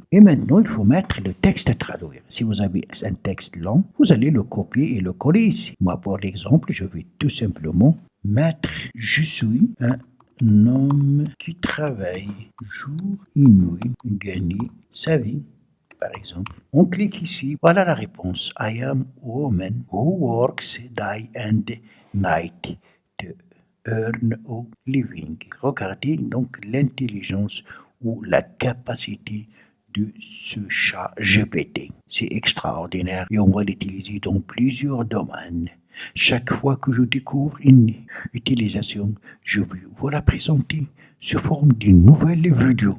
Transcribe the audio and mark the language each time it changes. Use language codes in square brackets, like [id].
[fr] Et maintenant, il faut mettre le texte à traduire. Si vous avez un texte long, vous allez le copier et le coller ici. Moi, pour l'exemple, je vais tout simplement mettre « Je suis un homme qui travaille jour et nuit, gagner sa vie ». Par exemple, on clique ici. Voilà la réponse. [en] I am a woman who works day and night to earn a living. [fr] Regardez donc l'intelligence ou la capacité de ce chat GPT. C'est extraordinaire et on va l'utiliser dans plusieurs domaines. Chaque fois que je découvre une utilisation, je vais vous la présenter sous forme d'une nouvelle vidéo.